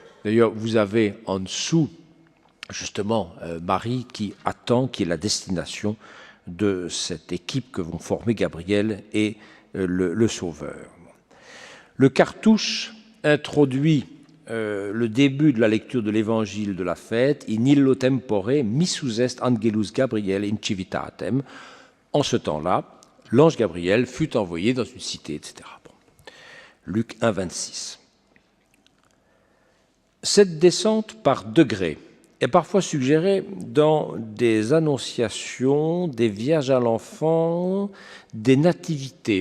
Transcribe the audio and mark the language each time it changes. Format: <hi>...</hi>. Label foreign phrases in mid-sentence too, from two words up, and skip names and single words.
<fr>D'ailleurs, vous avez en dessous justement Marie qui attend, qui est la destination de cette équipe que vont former Gabriel et le Sauveur. Le cartouche introduit le début de la lecture de l'évangile de la fête,</fr> <la>in illo tempore missus est angelus Gabriel in civitatem.</la> <fr>En ce temps-là, l'ange Gabriel fut envoyé dans une cité, etc. Bon. Luc 1, 26. Cette descente par degrés est parfois suggérée dans des annonciations, des vierges à l'enfant, des nativités.</fr>